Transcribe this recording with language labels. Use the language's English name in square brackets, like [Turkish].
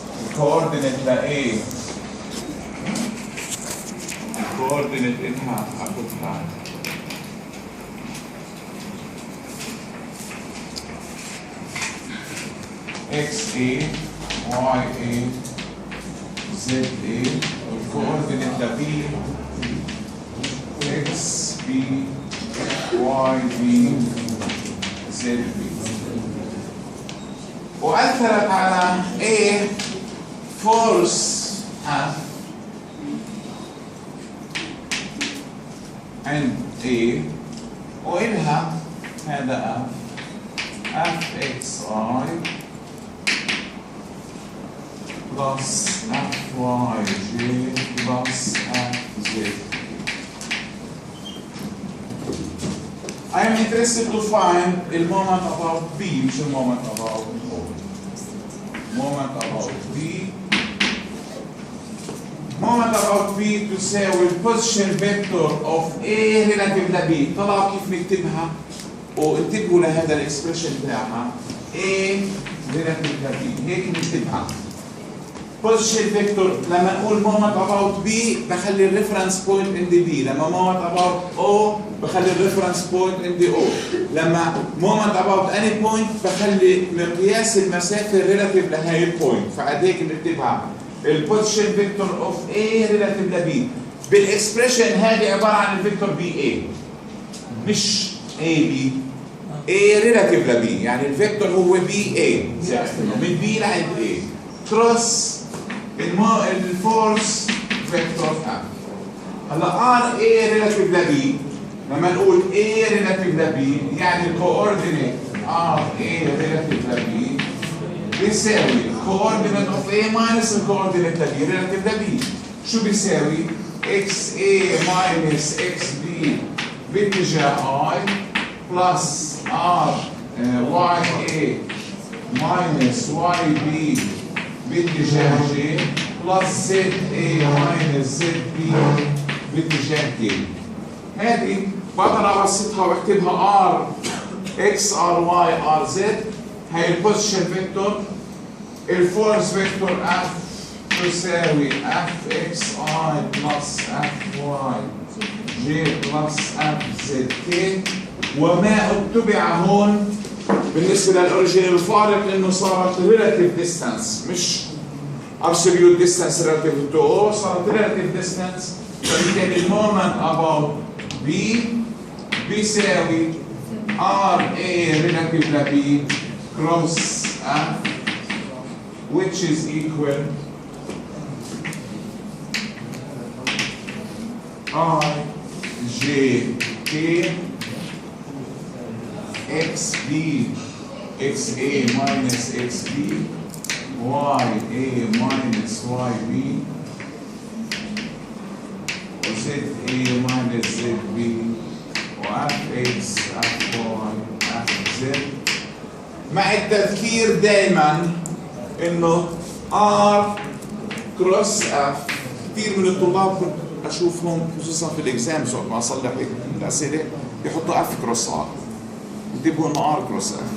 [Arabic] الكوردينيت ل A الكوردينيت إنها أخذها XA, YA, ZA, والكوردينيت ل B XB, YB, ZB. وأثرت على A force عند A وإلها هذا FXI plus FYJ plus FZ. [English] I am interested to find the moment about B, which is the moment about O. Moment about B. Moment about B تساوي position vector of A relative ل B. [Arabic] طلعوا كيف نكتبها وانتبهوا لهذا الاكسبريشن تاعها A relative ل B. هيك نكتبها. position vector لما نقول moment about B بخلي الريفرنس بوينت عند B، لما moment about O بخلي الريفرنس بوينت عند O، لما moment about any point بخلي مقياس المسافة relative لهي البوينت، فعليك بنكتبها البوزيشن فيكتور اوف A relative ل B. بالاكسبريشن هذه عبارة عن الفيكتور BA مش AB، A relative ل B يعني الفيكتور هو BA من B لعند A كروس الفورس فيكتور F. هلا R A relative ل B لما نقول A relative ل B يعني الكوردينيت R A relative ل B بيساوي coordinate of A minus الcoordinate ل B relative ل B. شو بيساوي؟ XA minus XB باتجاه I plus R YA minus YB باتجاه J plus ZA minus ZB باتجاه K. هذه بقدر ابسطها واكتبها R X R Y R Z. هاي البوزيشن فيكتور. الفورس فيكتور F تساوي FXI plus FY J plus FZK. وما اتبع هون بالنسبة للأوريجين الفارق إنه صارت relative distance مش absolute distance relative to O، صارت relative distance. فبالتالي المومنت about B بيساوي RA relative ل B cross F which is equal I J K XB XA minus XB YA minus YB ZA minus ZB وFX FY FZ. مع التذكير دائما انه R كروس F. كثير من الطلاب كنت اشوفهم خصوصا في الاكزامز وقت ما اصلح الاسئله يحطوا F كروس R. انتبهوا انه R كروس F.